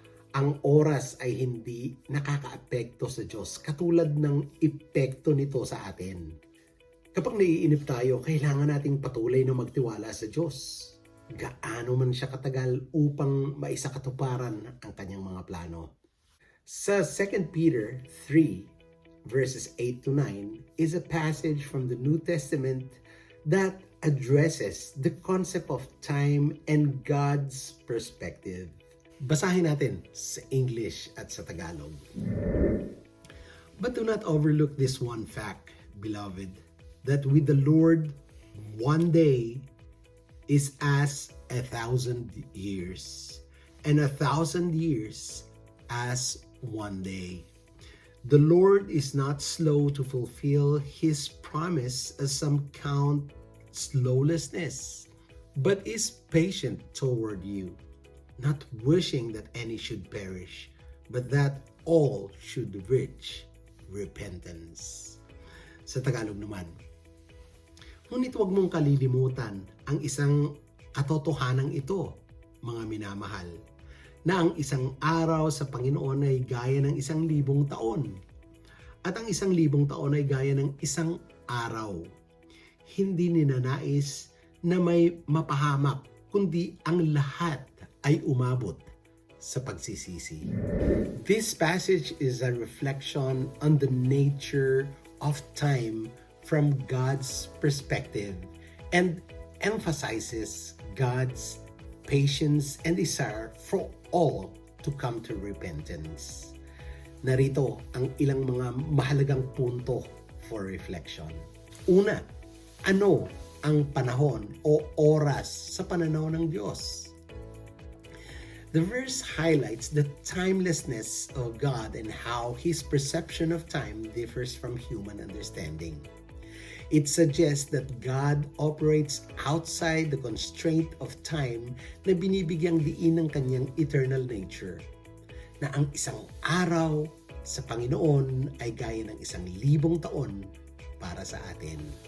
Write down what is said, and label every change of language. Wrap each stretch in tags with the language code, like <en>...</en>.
<tl>Ang oras ay hindi nakakaapekto sa Diyos katulad ng epekto nito sa atin. Kapag naiinip tayo, kailangan nating patuloy na magtiwala sa Diyos. Gaano man siya katagal upang maisakatuparan ang kanyang mga plano. Sa 2 Peter 3,</tl> <en>verses 8 to 9, is a passage from the New Testament that addresses the concept of time and God's perspective.</en> <tl>Basahin natin sa English at sa Tagalog.</tl> <en>But do not overlook this one fact, beloved, that with the Lord, one day is as 1,000 years, and 1,000 years as one day. The Lord is not slow to fulfill His promise, as some count slowness, but is patient toward you, not wishing that any should perish, but that all should reach repentance.</en> <tl>Sa Tagalog naman, ngunit huwag mong kalilimutan ang isang katotohanan ito, mga minamahal, na ang isang araw sa Panginoon ay gaya ng 1,000 taon, at ang 1,000 taon ay gaya ng isang araw. Hindi ninanais na may mapahamak, kundi ang lahat ay umabot sa pagsisisi.</tl> <en>This passage is a reflection on the nature of time from God's perspective and emphasizes God's patience and desire for all to come to repentance.</en> <tl>Narito ang ilang mga mahalagang punto</tl> <en>for reflection.</en> <tl>Una, ano ang panahon o oras sa pananaw ng Diyos?</tl> <en>The verse highlights the timelessness of God and how His perception of time differs from human understanding. It suggests that God operates outside the constraint of time</en> <tl>na binibigyang diin ng kanyang</tl> <en>eternal nature,</en> <tl>na ang isang araw sa Panginoon ay gaya ng 1,000 taon para sa atin.</tl>